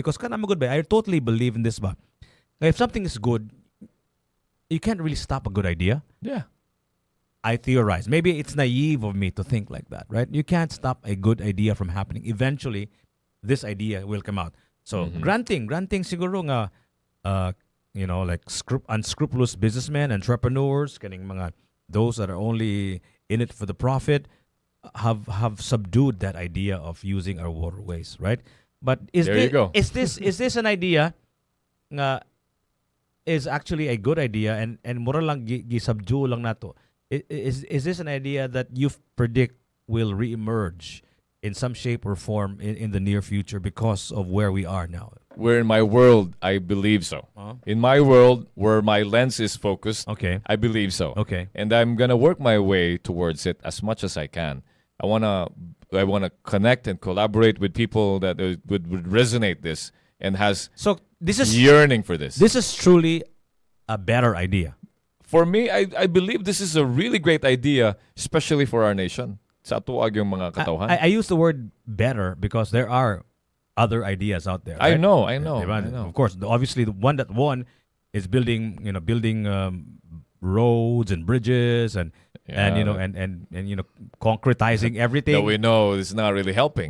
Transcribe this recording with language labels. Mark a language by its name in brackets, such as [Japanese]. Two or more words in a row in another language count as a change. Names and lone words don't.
[English] Because kana good ba? I totally believe in this, ba? If something is good, you can't really stop a good idea. Yeah. I theorize. Maybe it's naive of me to think like that, right? You can't stop a good idea from happening. Eventually, this idea will come out. So granting siguro nga, like unscrupulous businessmen, entrepreneurs, [Cebuano] kaning mga [English] those that are only in it for the profit, have subdued that idea of using our waterways, right? But is this an idea nga is actually a good idea and [Cebuano] mura lang gi-subdue lang nato? [English] Is this an idea that you predict will reemerge in some shape or form in the near future because of where we are now? Where in my world, I believe so. In my world, where my lens is focused, Okay. I believe so. Okay. And I'm gonna work my way towards it as much as I can. I wanna connect and collaborate with people that would resonate this and has So this is yearning for this. this is truly a better idea. For me, I believe this is a really great idea, especially for our nation. [Cebuano] Sa tuwag yung mga katawhan. [English] I use the word better because there are other ideas out there. I right? know. Diba? Of course, obviously the one that won is building roads and bridges and concretizing everything. That we know is not really helping.